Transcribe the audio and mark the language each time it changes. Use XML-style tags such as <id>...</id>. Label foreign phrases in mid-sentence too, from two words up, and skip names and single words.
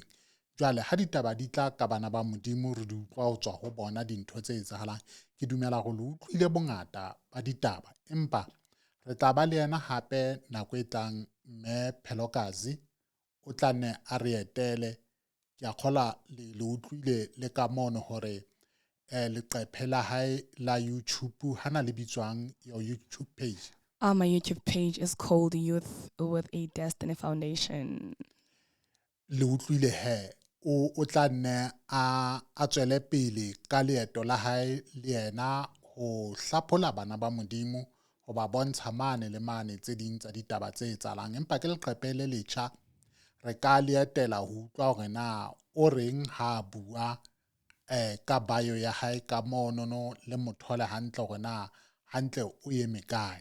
<st>Jwale ha ditaba di tla ka bana ba modimo re di utlwa ho tswa ho bona dintho tse etsahalang, ke dumela go le utlwile bongata ba ditaba, empa re tla ba le yena hape nako e tlang mme Phelokazi o tla nne a re etele. Ke a kgola le utlwile le ka mono hore leqephe la hae la YouTube hana le bitswang</st> <en>your YouTube page. My YouTube page is called Youth with a Destiny Foundation.</en> <st>Le utlwile he o tla nne a tswele pele ka leeto la hae le yena ho hlaphola bana ba Modimo, ho ba bontsha mane le mane tse ding tsa ditaba tse etsahalang. Empa ke leqepe le letjha, re ka leetela ho utlwa hore na o reng ha bua ka bio ya hae ka monono, le mothole hantle hore na hantle o eme kae.</st>